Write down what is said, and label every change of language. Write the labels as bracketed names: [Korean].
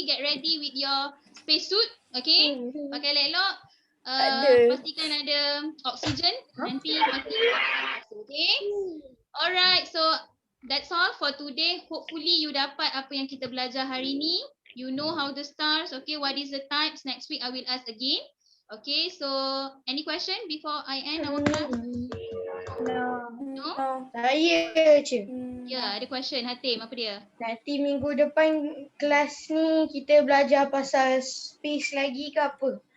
[English] Get ready with your space suit. [Malay] Okay? Pakai elok-elok. Ada. Pastikan ada oksigen. Nanti okay? [English] Alright, so that's all for today. Hopefully you [Malay] dapat apa yang kita belajar hari ni. [English] You know how the stars, okay, what is the types. Next week I will ask again. Okay, so any question before I end our class? No? [Malay] Saya je. Ya, ada question. Hatim, apa dia? Nanti minggu depan kelas ni kita belajar pasal space lagi ke apa?